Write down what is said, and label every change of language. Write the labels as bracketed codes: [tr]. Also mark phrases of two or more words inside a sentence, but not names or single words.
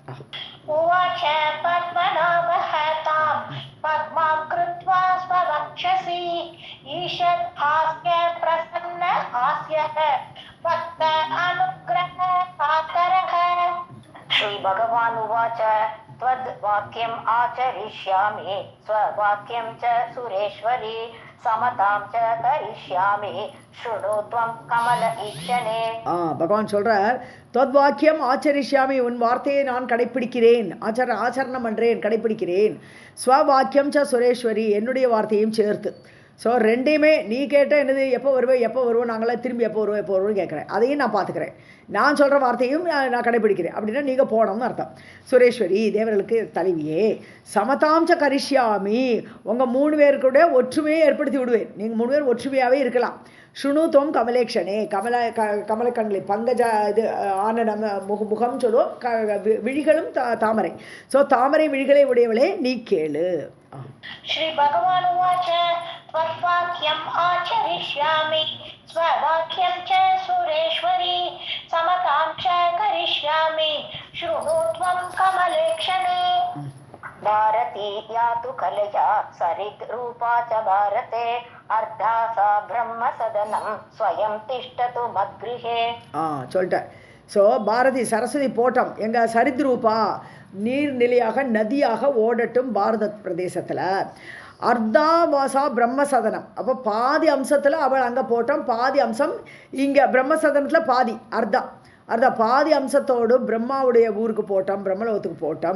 [sa] उवाच पद्मनाभः तां पद्मां कृत्वा स्ववक्षसि ईषत् हास्य प्रसन्न आस्यः भक्त अनुग्रह कातरः. श्री भगवान् उवाच त्वद् वाक्यम् आचरिष्यामि स्ववाक्यं च सुरेश्वरी समतां च करिष्यामि शृणु त्वं कमल ईक्षणे. [ta] பகவான் சொல்றார், [sa] त्वद् वाक्यम् आचरिष्यामि, [ta] உன் வார்த்தையை நான் கடைப்பிடிக்கிறேன், ஆச்சரணம் பண்றேன், கடைப்பிடிக்கிறேன். [sa] स्ववाक्यं च सुरेश्वरी, [ta] என்னுடைய வார்த்தையும் சேர்த்து. ஸோ ரெண்டையுமே நீ கேட்ட என்னது, எப்போ வருவோம் நாங்களாம் திரும்பி எப்போ வருவோம்னு கேட்குறேன், அதையும் நான் பார்த்துக்கிறேன். நான் சொல்கிற வார்த்தையும் நான் கடைப்பிடிக்கிறேன் அப்படின்னா நீங்கள் போனோம்னு அர்த்தம். சுரேஸ்வரி, தேவர்களுக்கு தலைவியே, [sa] समतां च करिष्यामि, [ta] உங்கள் 3 பேருக்கூட ஒற்றுமையை ஏற்படுத்தி விடுவேன். நீங்கள் 3 பேர் ஒற்றுமையாகவே இருக்கலாம். [sa] शृणु त्वं कमलेक्षणे, [ta] கமலக்கண்களை பங்கஜ இது ஆனனம் முகம் சொல்லுவோம், விழிகளும் தாமரை. ஸோ தாமரை விழிகளை உடையவளே நீ கேளு. [sa] श्री भगवान् उवाच त्वद्वाक्यम् आचरिष्यामि स्ववाक्यं च सुरेश्वरी समतां च करिष्यामि शृणु त्वं कमलेक्षणे. भारती यातु कलया सरित् रूपा च भारते अर्धा सा ब्रह्म सदनं स्वयं तिष्ठतु मद्गृहे. [ta] சொல்லிட்டேன். ஸோ பாரதி சரஸ்வதி போட்டம் எங்கள் சரித்ரூபா நீர்நிலையாக நதியாக ஓடட்டும் பாரத பிரதேசத்தில். [sa] अर्धा सा ब्रह्मसदनम्, [ta] அப்போ பாதி அம்சத்தில் அவள் அங்கே போட்டோம், பாதி அம்சம் இங்கே பிரம்மசதனத்தில் பாதி அர்த்தா பாதி அம்சத்தோடு பிரம்மாவுடைய ஊருக்கு போட்டோம், பிரம்மலோகத்துக்கு போட்டோம்.